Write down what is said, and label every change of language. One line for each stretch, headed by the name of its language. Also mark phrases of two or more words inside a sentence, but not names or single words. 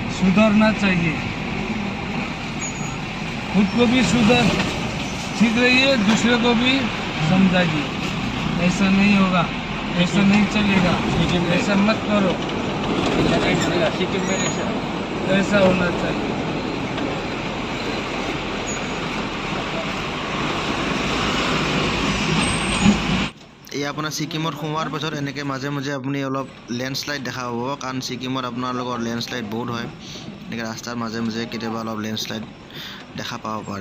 Hindi: सुधरना चाहिए, खुद को भी सुधर सीख रहिए, दूसरे को भी समझाइए। ऐसा नहीं होगा, ऐसा नहीं चलेगा, ऐसा मत करो, ऐसा होना चाहिए।
Assamese: এই আপোনাৰ ছিকিমত সোমোৱাৰ পাছত এনেকৈ মাজে মাজে আপুনি অলপ লেণ্ডশ্লাইড দেখা পাব, কাৰণ ছিকিমত আপোনালোকৰ লেণ্ডশ্লাইড বহুত হয়। এনেকৈ ৰাস্তাৰ মাজে মাজে কেতিয়াবা অলপ লেণ্ডশ্লাইড দেখা পাব পাৰে।